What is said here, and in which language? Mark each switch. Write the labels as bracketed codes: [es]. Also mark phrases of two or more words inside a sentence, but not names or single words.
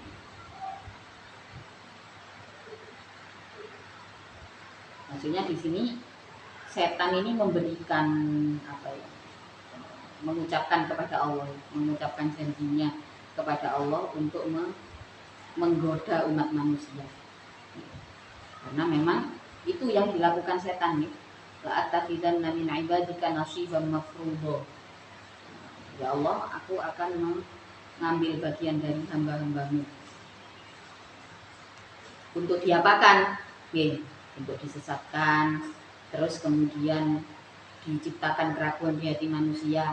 [id] Maksudnya di sini setan ini memberikan apa ya? Mengucapkan kepada Allah, mengucapkan janjinya kepada Allah untuk menggoda umat manusia. Karena memang itu yang dilakukan setan nih. [ar] لأتخذن من عبادك نصيبا مفروضا. [id] Ya Allah, aku akan mengambil bagian dari hamba-hambamu. Untuk diapakan? Untuk disesatkan, terus kemudian diciptakan keraguan di hati manusia.